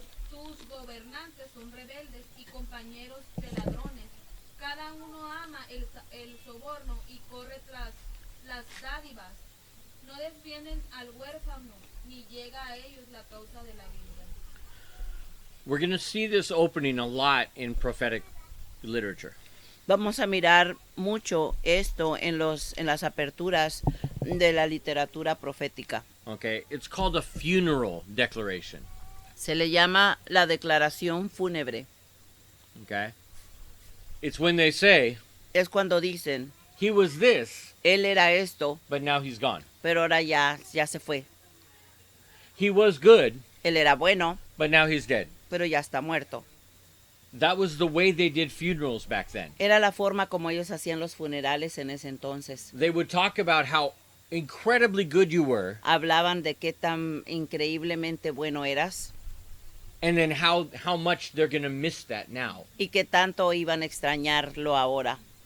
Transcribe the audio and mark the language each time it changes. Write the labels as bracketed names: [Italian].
[Spanish] Tus gobernantes son rebeldes y compañeros de ladrones. Cada uno ama el soborno y corre tras las dádivas. No defienden al huérfano, ni llega a ellos la causa de la vida. [English] We're going to see this opening a lot in prophetic literature. [Spanish] Vamos a mirar mucho esto en las aperturas de la literatura profética. [English] Okay, it's called a funeral declaration. [Spanish] Se le llama la declaración fúnebre. [English] Okay, it's when they say [Spanish] Es cuando dicen, [English] he was this, [Spanish] él era esto, [English] but now he's gone. [Spanish] pero ahora ya se fue. [English] He was good, [Spanish] Él era bueno, [English] but now he's dead. [Spanish] pero ya está muerto. [English] That was the way they did funerals back then. [Spanish] Era la forma como ellos hacían los funerales en ese entonces. [English] They would talk about how incredibly good you were, [Spanish] Hablaban de qué tan increíblemente bueno eras [English] and then how much they're going to miss that now. [Spanish] y qué tanto iban a extrañarlo ahora.